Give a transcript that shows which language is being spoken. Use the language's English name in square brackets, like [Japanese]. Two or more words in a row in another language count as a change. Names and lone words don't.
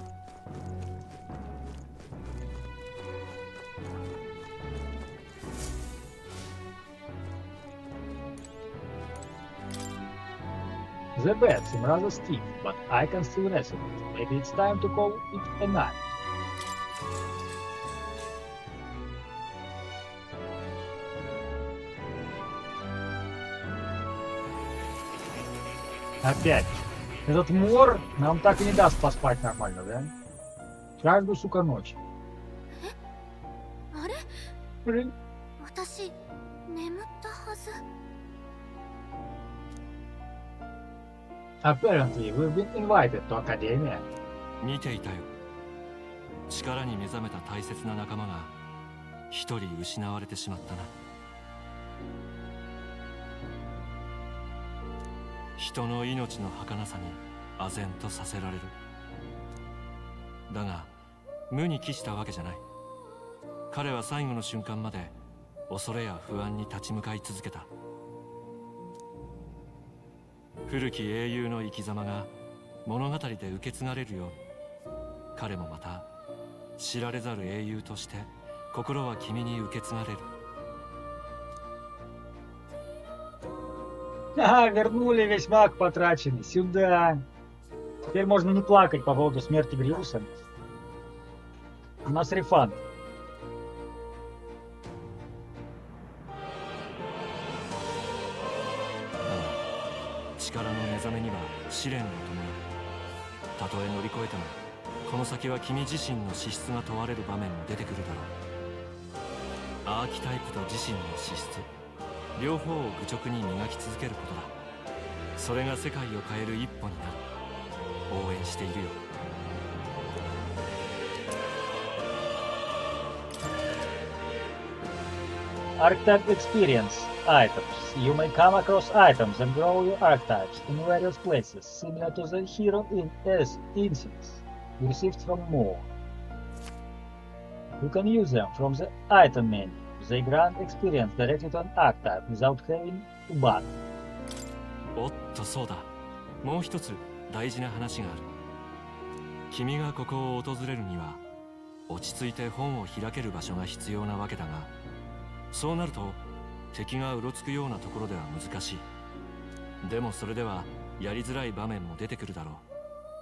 [English] The bed seems rather stiff, but I can still rest it. Maybe it's time to call it a night. [Russian] Опять. Этот мор нам так и не даст поспать нормально, да? Каждую, сука, ночь. [Japanese] あれ？ [Russian] Блин. [Japanese] 私眠ったはず。 [English] Apparently, we've been invited to Academia. [Japanese] 見ていたよ。力に目覚めた大切な仲間が一人失われてしまったな。人の命の儚さに唖然とさせられる。だが無に帰したわけじゃない。彼は最後の瞬間まで恐れや不安に立ち向かい続けた。古き英雄の生き様が物語で受け継がれるように、彼もまた知られざる英雄として心は君に受け継がれる。 [Russian] Ага, вернули весь маг потраченный. Сюда. Теперь можно не плакать по поводу смерти Гриуса. У нас рефанд. А, [Japanese] 力の目覚めには試練が伴う。たとえ乗り越えても、この先は君自身の資質が問われる場面も出てくるだろう。アーキタイプと自身の資質、両方を愚直に磨き続けることだ。それが世界を変える一歩になる。応援しているよ。 [English] Archetype experience items. You may come across items and grow your archetypes in various places, similar to the hero in instance you received from Moore. You can use them from the item menu. They grant experience directly to an archetype without having to battle. [Japanese] おっとそうだ。もう一つ大事な話がある。君がここを訪れるには落ち着いて本を開ける場所が必要なわけだが、そうなると敵がうろつくようなところでは難しい。でもそれではやりづらい場面も出てくるだろう。